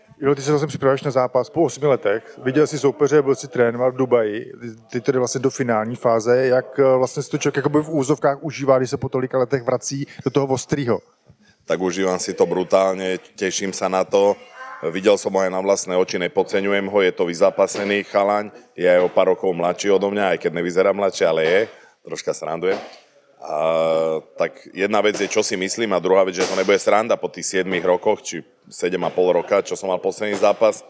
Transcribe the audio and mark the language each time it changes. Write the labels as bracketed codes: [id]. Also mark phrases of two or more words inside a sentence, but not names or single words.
[cs] Jo, ty se vlastně připravuješ na zápas po 8 letech. Viděl jsi soupeře, byl jsi trénoval v Dubaji. Ty tedy vlastně do finální fáze. Jak vlastně si to člověk jakoby v úzovkách užívá, když se po tolika letech vrací do toho ostrýho? [sk] Tak užívam si to brutálne, teším sa na to. Videl som ho aj na vlastné oči, nepodceňujem ho, je to vyzapasený chalaň, je aj o pár rokov mladší odo mňa, aj keď nevyzerá mladšie, ale je, troška srandujem. Tak jedna vec je, čo si myslím, a druhá vec, že to nebude sranda po tých 7 rokoch, či 7,5 roka, čo som mal posledný zápas.